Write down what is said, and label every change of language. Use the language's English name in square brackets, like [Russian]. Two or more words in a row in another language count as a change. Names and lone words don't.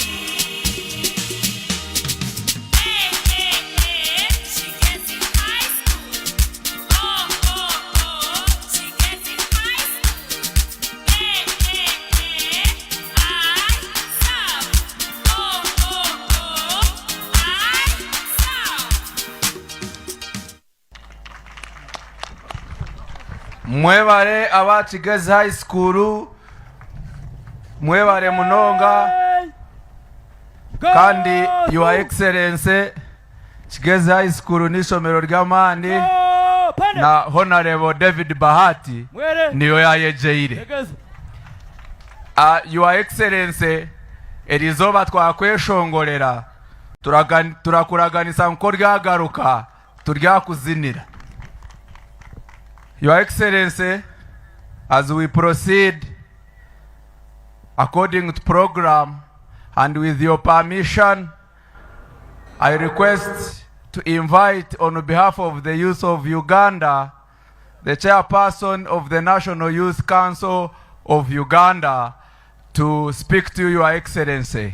[English] Hey, hey, hey, she gets in high school. Oh, oh, oh, she gets in high school. Hey, hey, hey, I serve. Oh, oh, oh, I serve. [Chiga] mwebare aba Kigezi High School, mwebare munonga kandi [English] Your Excellency, [Chiga] Kigezi High School n'isomero ry'amani na Honorable David Bahati niyo yayejeire. [English] Your Excellency, [Chiga] erizoba twakweshongorera turakuraganisa nko ryagaruka turyakuzinira. [English] Your Excellency, as we proceed according to program and with your permission, I request to invite on behalf of the youth of Uganda, the chairperson of the National Youth Council of Uganda, to speak to Your Excellency.